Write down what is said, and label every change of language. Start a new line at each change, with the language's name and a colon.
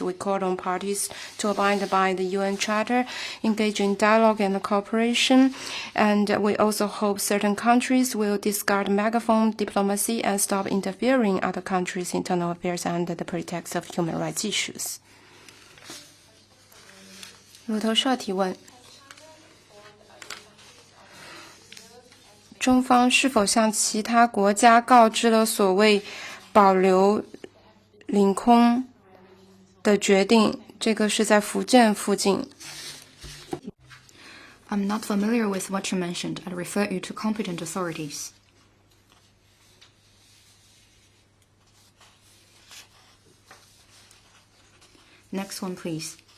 English: We call on parties to abide by the UN Charter, engage in dialogue and cooperation, and we also hope certain countries will discard megaphone diplomacy and stop interfering in other countries' internal affairs under the pretext of human rights issues.
Chinese: 路透社提问：中方是否向其他国家告知了所谓保留领空的决定？这个是在福建附近。
English: I'm not familiar with what you mentioned. I'd refer you to competent authorities. Next one, please.